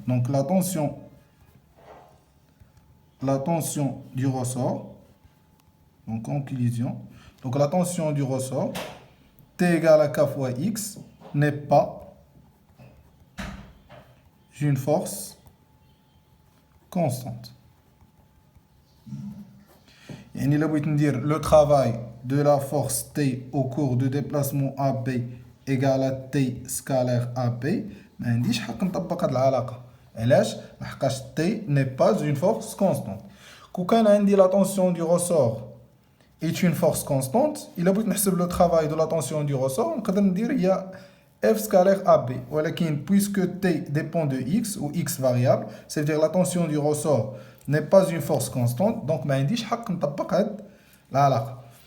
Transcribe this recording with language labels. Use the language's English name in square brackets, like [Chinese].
[French] Donc la tension du ressort, donc en collision, donc la tension du ressort T égale à K fois x n'est pas une force constante. Et nous allons dire le travail de la force T au cours de déplacement AB égale à T scalaire AB. [Arabic] ما عنديش حق نطبق هذه العلاقة. علاش؟ لحقاش [French] T n'est pas une force constante. [Arabic] كون كان عندي [French] la tension du ressort est une force constante, il a [Arabic] بغيت نحسب [French] le travail de la tension du ressort, [Arabic] نقدر ندير هي [French] F scalaire AB. ولكن puisque T dépend de X ou X variable, ça veut dire la tension du ressort n'est pas une force constante, donc [Arabic] ما عنديش حق نطبق هاد العلاقة.